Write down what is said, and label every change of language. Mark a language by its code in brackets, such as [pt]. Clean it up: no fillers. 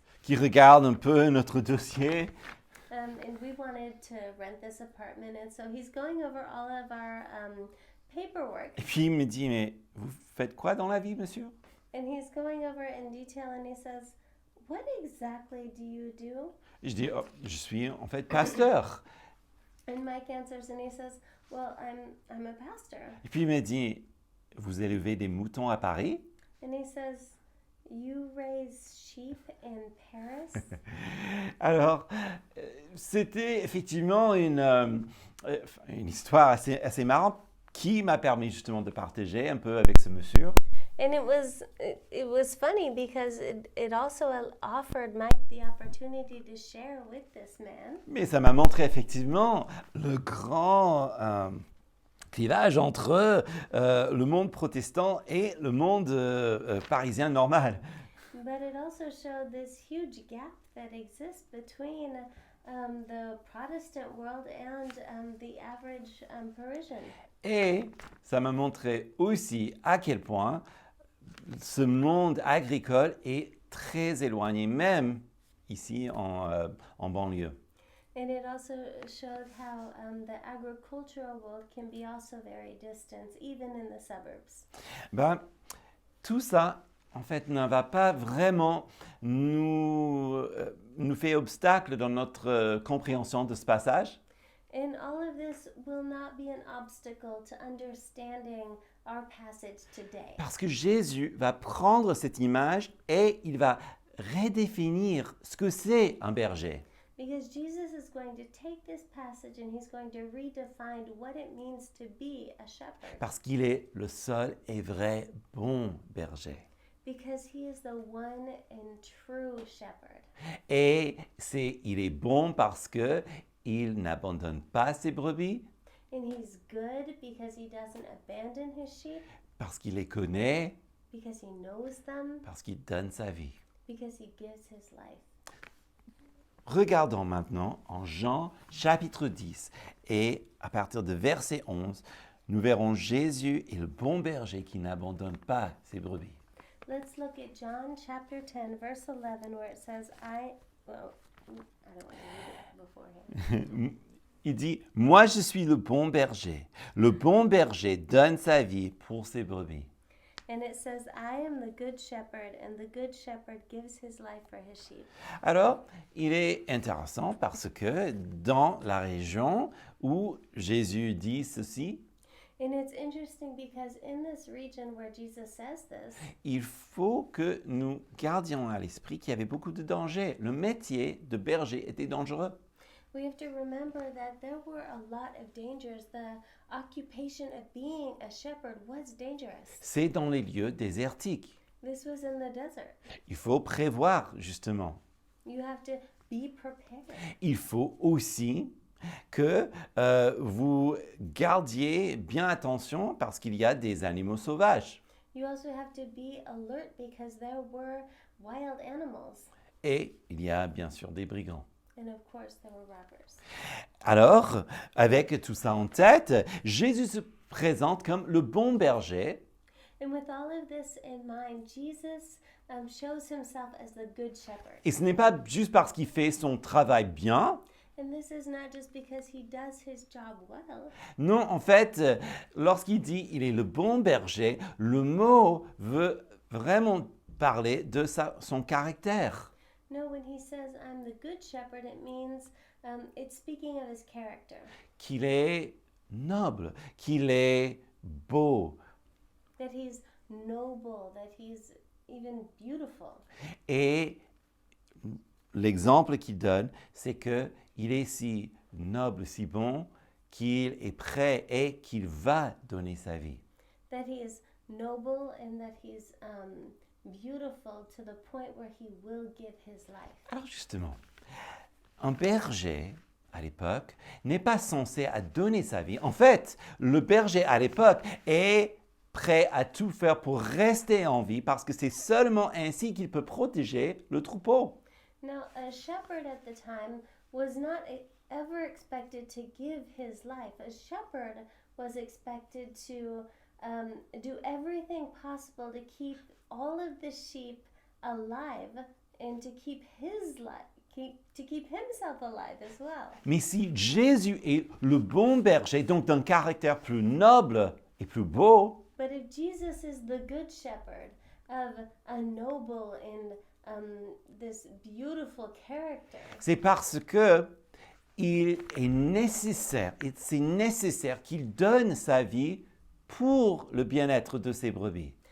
[fr] Qui regarde un peu notre dossier. [en] and we wanted to rent this apartment, and so he's going over all of our paperwork, [fr] Et puis il me dit, mais vous faites quoi dans la vie, monsieur? [en] and he's going over it in detail, and he says, "What exactly do you do?" [fr] Et je dis, oh, je suis en fait pasteur. [en] And Mike answers, and he says, "Well, I'm a pastor," [fr] Et puis il me dit, vous élevez des moutons à Paris? [en] and he says, "You raise sheep in Paris?" [fr] Alors, c'était effectivement une histoire assez marrante qui m'a permis justement de partager un peu avec ce monsieur. [en] And it was funny because it also offered Mike the opportunity to share with this man. [fr] Mais ça m'a montré effectivement le grand clivage entre le monde protestant et le monde parisien normal. [en] But it also showed this huge gap that exists between the Protestant world and the average Parisian. [fr] Et ça m'a montré aussi à quel point ce monde agricole est très éloigné, même ici en banlieue. [en] And it also showed how the agricultural world can be also very distant, even in the suburbs. [fr] Ben, tout ça, en fait, ne va pas vraiment nous nous fait obstacle dans notre compréhension de ce passage. [en] And all of this will not be an obstacle to understanding our passage today. [fr] Parce que Jésus va prendre cette image et il va redéfinir ce que c'est un berger. [en] Because Jesus is going to take this passage and he's going to redefine what it means to be a shepherd. [fr] Parce qu'il est le seul et vrai bon berger. [en] Because he is the one and true shepherd. [fr] Et il est bon parce que il n'abandonne pas ses brebis, [en] And he's good because he doesn't abandon his sheep, [fr] parce qu'il les connaît, [en] because he knows them, [fr] parce qu'il donne sa vie. [en] because he gives his life. [fr] Regardons maintenant en Jean chapitre 10 et à partir de verset 11, nous verrons Jésus est le bon berger qui n'abandonne pas ses brebis. [en] Let's look at John chapter 10, verse 11, where it says, I don't want to read it beforehand. [fr] Il dit, « Moi je suis le bon berger. Le bon berger donne sa vie pour ses brebis. » [en] And it says, I am the good shepherd, and the good shepherd gives his life for his sheep. [fr] Alors, il est intéressant parce que dans la région où Jésus dit ceci, [en] And it's interesting because in this region where Jesus says this, [fr] il faut que nous gardions à l'esprit qu'il y avait beaucoup de dangers. Le métier de berger était dangereux. [en] we have to remember that there were a lot of dangers. The occupation of being a shepherd was dangerous. [fr] C'est dans les lieux désertiques. [en] This was in the desert. [fr] Il faut prévoir, justement. [en] You have to be prepared. [fr] Il faut aussi que vous gardiez bien attention parce qu'il y a des animaux sauvages. [en] You also have to be alert because there were wild animals. [fr] Et il y a bien sûr des brigands. [en] And of course, there were robbers. [fr] Alors, avec tout ça en tête, Jésus se présente comme le bon berger. [en] And with all of this in mind, Jesus shows himself as the good shepherd. [fr] Et ce n'est pas juste parce qu'il fait son travail bien. [en] And this is not just because he does his job well. [fr] Non, en fait, lorsqu'il dit il est le bon berger, le mot veut vraiment parler de son caractère. [en] No, when he says, I'm the good shepherd, it means it's speaking of his character. [fr] Qu'il est noble, qu'il est beau. [en] That he's noble, that he's even beautiful. [fr] Et l'exemple qu'il donne, c'est qu'il est si noble, si bon, qu'il est prêt et qu'il va donner sa vie. [en] That he is noble and that he's beautiful to the point where he will give his life. [fr] Alors justement, un berger à l'époque n'est pas censé à donner sa vie. En fait, le berger à l'époque est prêt à tout faire pour rester en vie parce que c'est seulement ainsi qu'il peut protéger le troupeau. [en] Now, a shepherd at the time was not ever expected to give his life. A shepherd was expected to do everything possible to keep all of the sheep alive and to keep his life, to keep himself alive as well. [fr] Mais si Jésus est le bon berger, donc d'un caractère plus noble et plus beau, [en] But if Jesus is the good shepherd of a noble and this beautiful character, [fr] c'est parce que il est nécessaire, et c'est nécessaire qu'il donne sa vie pour le bien-être de ses brebis.